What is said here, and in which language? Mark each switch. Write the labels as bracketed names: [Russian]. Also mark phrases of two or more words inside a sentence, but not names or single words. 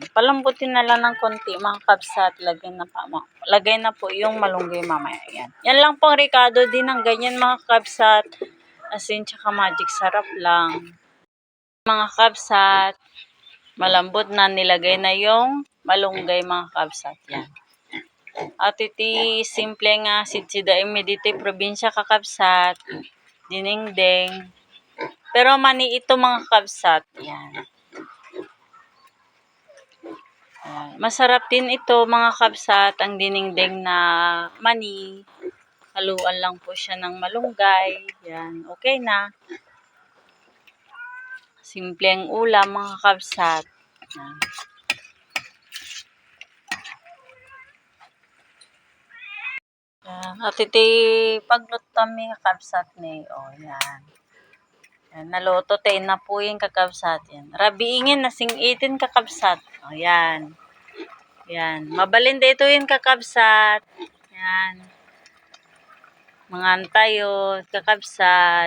[Filipino] Palambutin na lang ng konti mga kakabsat. Lagay na po yung malunggay mamaya. Yan. Yan lang pong ricado din ng ganyan mga kakabsat. Asin tsaka magic sarap lang. Mga kakabsat, malambot na, nilagay na yung malunggay mga kakabsat. Yan. [Iloko] At iti simple nga sidsida imi dito probinsya kakabsat. [Filipino] Dinengdeng. Pero mani ito mga kakabsat. Yan. Yan. Masarap din ito mga kakabsat, ang dinengdeng na mani. Haluan lang po siya ng malunggay. Yan. Okay na. Simpleng ulam mga kakabsat. Yan. [Iloko] At iti pagluto kami kakabsat ni. [Filipino] O yan. Yan, naluto tayo na po yung kakabsat. Yan. [Iloko] Rabiingin na sing-itin kakabsat. [Filipino] O yan. Yan. Mabalinda ito yung kakabsat. Yan. Mangantayo, kakabsat.